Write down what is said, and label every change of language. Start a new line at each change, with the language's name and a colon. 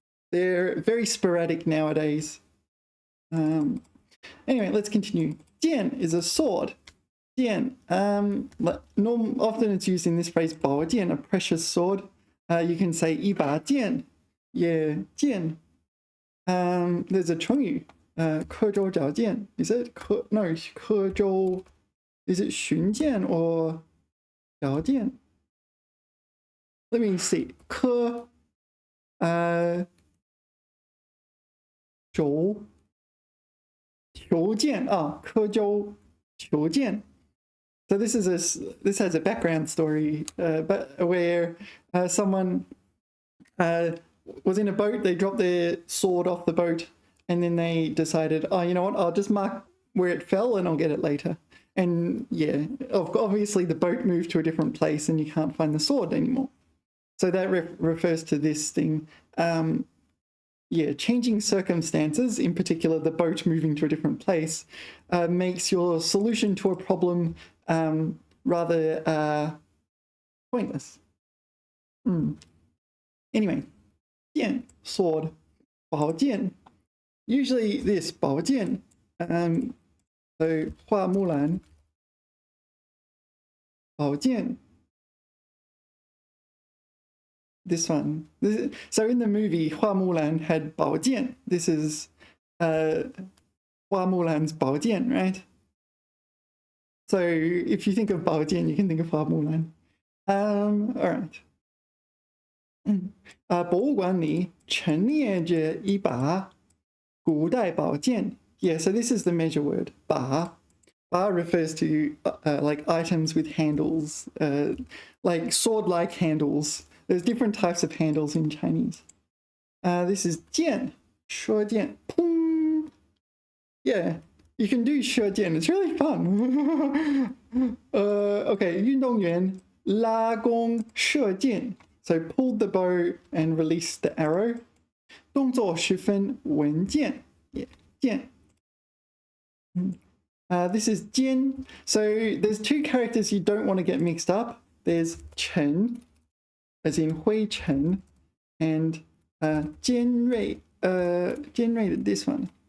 English: They're very sporadic nowadays. Anyway, let's continue. 剑 is a sword. 剑, often it's used in this phrase, 宝剑, a precious sword. You can say 一把剑, yeah, 剑. There's a 成语, 刻舟找剑. Is it? No, 刻舟. Is it 寻剑 or 找剑? Let me see. 刻舟求剑. Oh, 刻舟求剑. So this has a background story, but where someone was in a boat. They dropped their sword off the boat, and then they decided, oh, you know what? I'll just mark where it fell, and I'll get it later. And yeah, obviously the boat moved to a different place, and you can't find the sword anymore. So that refers to this thing. Yeah, changing circumstances, in particular the boat moving to a different place, makes your solution to a problem rather pointless. Anyway, 剑, sword, 宝剑. Usually this 宝剑, so 花木兰, 宝剑. This one. So in the movie, Hua Mulan had 宝剑. This is Hua Mulan's 宝剑, right? So if you think of 宝剑, you can think of Hua Mulan. All right.
Chinese: 博物馆里陈列着一把古代宝剑.
English: Yeah, so this is the measure word, 把. 把 refers to like items with handles, like sword-like handles. There's different types of handles in Chinese. This is 剑, 说剑, pung. Yeah, you can do 说剑. It's really fun.
Chinese: Okay, 运动员拉弓射箭.
English: So pulled the bow and released the arrow.
Chinese: 动作十分稳健.
English: Yeah,
Chinese: 剑.
English: This is 尖. So there's two characters you don't want to get mixed up. There's 沉, as in 灰尘, and 尖锐, 尖锐, this one.